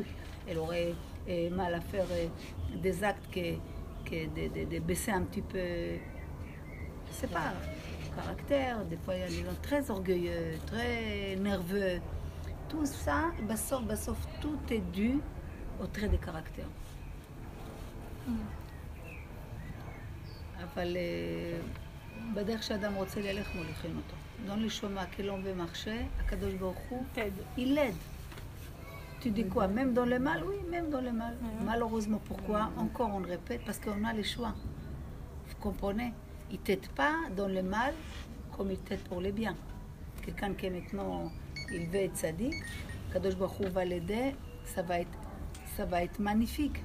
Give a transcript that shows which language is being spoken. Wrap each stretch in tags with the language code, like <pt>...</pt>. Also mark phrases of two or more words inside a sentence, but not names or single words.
<fr>Elle aurait mal à faire des actes que de baisser un petit peu, je sais pas, caractère. Des fois, il y a des gens très orgueilleux, très nerveux. Tout ça, sauf tout est dû au trait de caractère.</fr> <he>אבל בדרך שאדם רוצה ללך מוליכים אותו.</he> <fr>Dans le chemin que l'on veut marcher,</fr> <he>הקדוש ברוך הוא,</he> <fr>il l'aide. Tu dis quoi? Même dans le mal? Oui, même dans le mal. Malheureusement, pourquoi? Encore on le répète, parce qu'on a les choix. Vous comprenez? Il ne t'aide pas dans le mal comme il t'aide pour le bien. Quelqu'un qui maintenant, il veut être sadique,</fr> <he>קדוש ברוך הוא</he> <fr>va l'aider, ça va être magnifique.</fr>